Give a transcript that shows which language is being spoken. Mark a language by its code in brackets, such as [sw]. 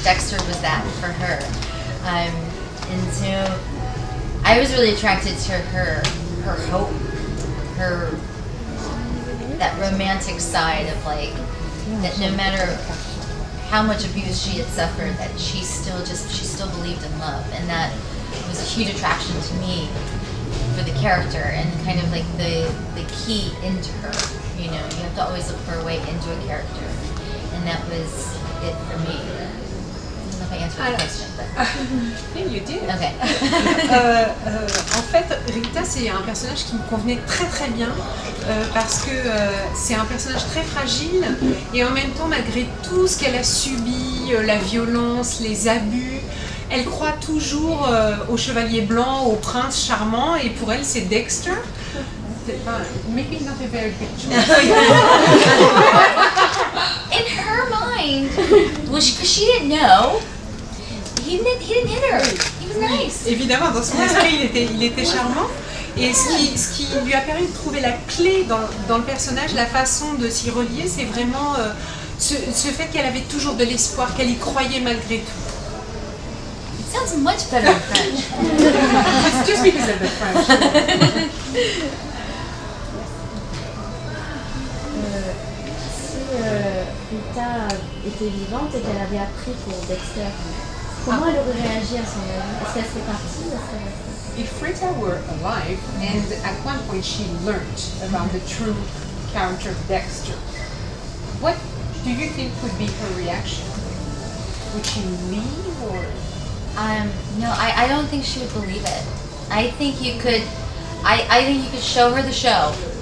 [en] Dexter was that for her, and so I was really attracted to her hope, that romantic side of like that no matter how much abuse she had suffered, that she still believed in love, and that was a huge attraction to me for the character, and kind of like the key into her. You have to always look for a way into a character, and that was it for me. I don't know if I answered the question, but you did. Okay. [fr] En fait, Rita, c'est un personnage qui me convenait très très bien parce que c'est un personnage très fragile et en même temps, malgré tout ce qu'elle a subi, la violence, les abus, elle croit toujours au chevalier blanc, au prince charmant, et pour elle, c'est Dexter. [en] Maybe not a very good choice. In her mind, because she didn't know, he didn't hit her. He was nice. [fr] Évidemment, dans son esprit, il était charmant. Et ce qui lui a permis de trouver la clé dans le personnage, la façon de s'y relier, c'est vraiment ce fait qu'elle avait toujours de l'espoir, qu'elle y croyait malgré tout. [en] It sounds much better in French. It's just because of the French. [fr] Si Rita était vivante et qu'elle avait appris pour Dexter, comment elle aurait réagi à son avis? Est-ce qu'elle serait partie? [en] If Rita were alive and at one point she learned about the true character of Dexter, what do you think would be her reaction? Would she leave or? No, I don't think she would believe it. I think you could show her the show.